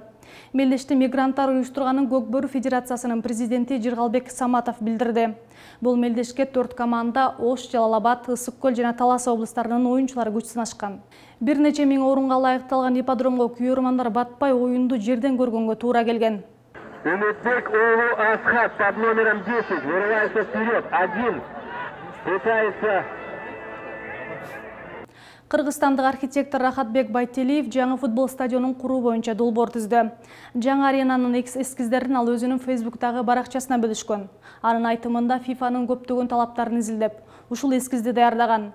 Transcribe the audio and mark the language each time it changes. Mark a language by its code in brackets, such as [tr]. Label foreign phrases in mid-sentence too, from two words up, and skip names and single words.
[ky] Мелдешти мигранттар уюштурганын Көкбөрү Федерациясынын президенти Жыргалбек Саматов билдирди. Бул мелдешке 4 команда Ош, Жалал-Абад, Ысык Көл жана Талас облустарынын оюнчулары күч сынашкан. Бир нече миң орунга ылайыкталган ипподромго күйөрмандар батпай оюнду жерден көргөнгө туура келген. [ru] Умедбек Оулу Асхат под номером 10 вырывается вперед. 1. Пытается. [ky] Кыргызстандык архитектор Рахатбек Байтелиев жаңы футбол стадионун куруу боюнча долбоор түздү. Жаңы аренанын эскиздерин ал өзүнүн Фейсбуктагы баракчасына бөлүшкөн. Анын айтымында ФИФАнын көптөгөн талаптарын изилдеп, ушул эскизди даярдаган.